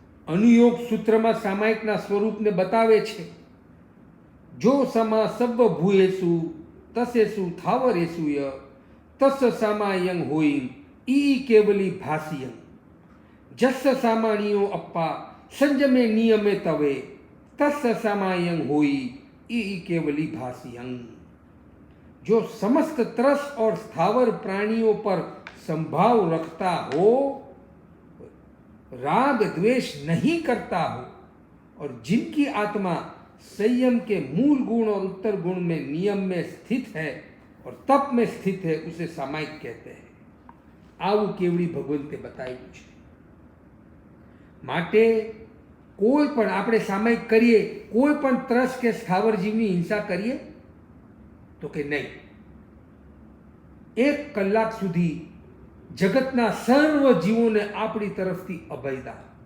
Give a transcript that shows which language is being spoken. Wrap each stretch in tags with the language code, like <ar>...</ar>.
<gu>અનુયોગ સૂત્રમાં સામાયિકના સ્વરૂપને બતાવે છે.</gu> <pra>જો સમા સર્વ ભૂયેસુ તસેસુ થાવરેસુ ય તસ સામાયં હોય ઈ કેવલી ભાસિયં જસ સામાણિયો અપ્પા સંજમે નિયમે તવે તસ સામાયં હોય ઈ કેવલી ભાસિયં.</pra> <hi>जो समस्त त्रस और स्थावर प्राणियों पर संभाव रखता हो, राग द्वेष नहीं करता हो और जिनकी आत्मा संयम के मूल गुण और उत्तर गुण में नियम में स्थित है और तप में स्थित है, उसे सामायिक कहते हैं.</hi> <gu>આવું કેવડી ભગવંતે બતાવ્યું છે. માટે કોઈ પણ આપણે સામાયિક કરીએ, કોઈ પણ ત્રસ કે સ્થાવર જીવની હિંસા કરીએ તો કે નહીં. 1 કલાક સુધી જગતના સર્વ જીવોને આપણી તરફથી અભયદાન.</gu>